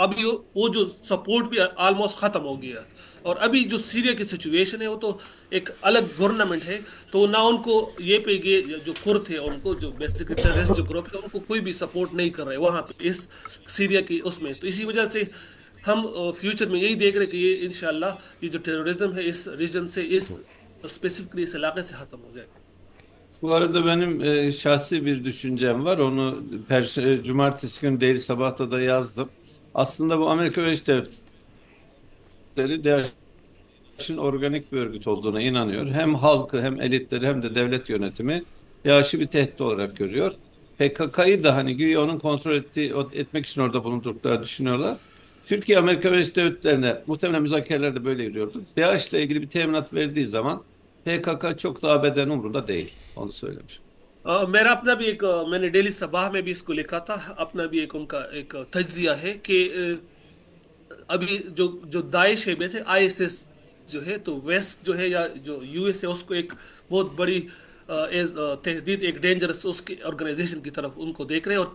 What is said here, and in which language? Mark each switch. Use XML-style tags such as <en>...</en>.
<hi>अभी वो जो सपोर्ट भी ऑलमोस्ट ख़त्म हो गया। और अभी जो सीरिया की सिचुएशन है वो तो एक अलग गवर्नमेंट है, तो ना उनको ये पे ये जो कुर्द थे उनको जो बेसिकली टेररिस्ट जो ग्रुप है उनको कोई भी सपोर्ट नहीं कर रहे वहाँ पे इस सीरिया की उसमें। तो इसी वजह से हम फ्यूचर में यही देख रहे हैं कि ये इंशाल्लाह ये जो टेररिज्म है इस रीजन से इस स्पेसिफिकली इस इलाके से ख़त्म हो जाए।</hi> <tr>Bu arada benim şahsi bir düşüncem var. Onu cumartesi günü değil sabahta da yazdım. Aslında bu Amerika Birleşik Devletleri DAEŞ'in organik bir örgüt olduğuna inanıyor. Hem halkı hem elitleri hem de devlet yönetimi DAEŞ'i bir tehdit olarak görüyor. PKK'yı da hani güya onun kontrol etmek için orada bulunduklarını düşünüyorlar. Türkiye Amerika Birleşik Devletleri'ne muhtemelen müzakerelerde böyle yürüyordu. DAEŞ'le ilgili bir teminat verdiği zaman PKK çok da ABD'nin umurunda değil. Onu söylemiş.</tr> <hi>मेरा अपना भी एक मैंने daily Sabah में भी इसको लिखा था, अपना भी एक उनका एक तज्जिया है कि अभी जो जो दाइश है वैसे आईएसएस जो है, तो वेस्ट जो है या जो यूएस है उसको एक बहुत बड़ी एज तहदीद एक डेंजरस उसकी ऑर्गेनाइजेशन की तरफ उनको देख रहे हैं।</hi>